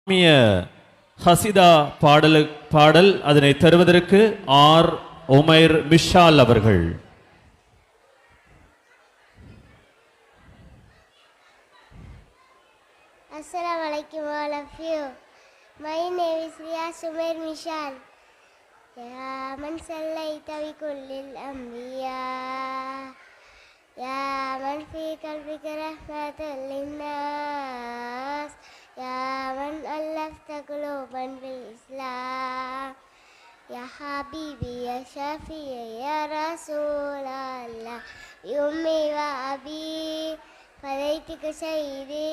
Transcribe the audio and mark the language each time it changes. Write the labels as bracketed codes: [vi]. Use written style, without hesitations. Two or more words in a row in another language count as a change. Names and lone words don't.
[ta] ஹசிதா பாடல் அதனை தருவதற்கு ஆர் உமைர் மிஷால் அவர்கள். [ar] السلام عليكم [en] all of you. My name is Riyaz Umair Mishal. [ar] يا من صليت بكل الأنبياء يا من في قلبك رحمة للناس يا من ألفت قلوبا بالإسلام يا حبيبي يا شافعي يا رسول الله بأمي وأبي فديتك سيدي.